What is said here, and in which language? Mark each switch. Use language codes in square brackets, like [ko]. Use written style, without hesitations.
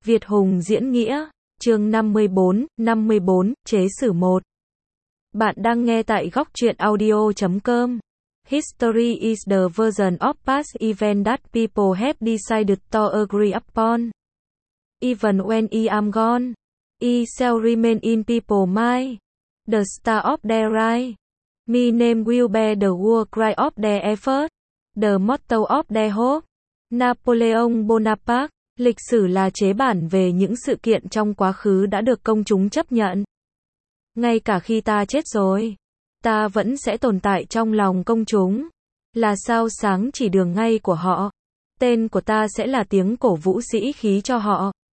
[vi] Việt Hùng diễn nghĩa, chương 54, chế sử 1. Bạn đang nghe tại góc truyện audio.com. [en] History is the version of past events that people have decided to agree upon. Even when I am gone, I shall remain in people's mind. The star of their rise. My name will bear the war cry of their effort. The motto of their hope. Napoleon Bonaparte. [vi] Lịch sử là chế bản về những sự kiện trong quá khứ đã được công chúng chấp nhận. Ngay cả khi ta chết rồi, ta vẫn sẽ tồn tại trong lòng công chúng. Là sao sáng chỉ đường ngay của họ. Tên của ta sẽ là tiếng cổ vũ sĩ khí cho họ.